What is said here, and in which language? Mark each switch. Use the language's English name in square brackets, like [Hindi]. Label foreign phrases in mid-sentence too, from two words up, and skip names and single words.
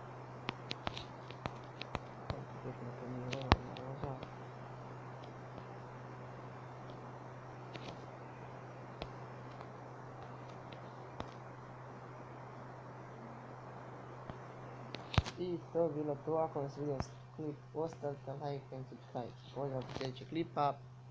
[Croatian] Tehnika mi je realno nazad. I to je bilo to, ako vam se vidio klip, ostavite [English] like and subscribe. [Croatian] Pozdrav do sljedećeg klipa.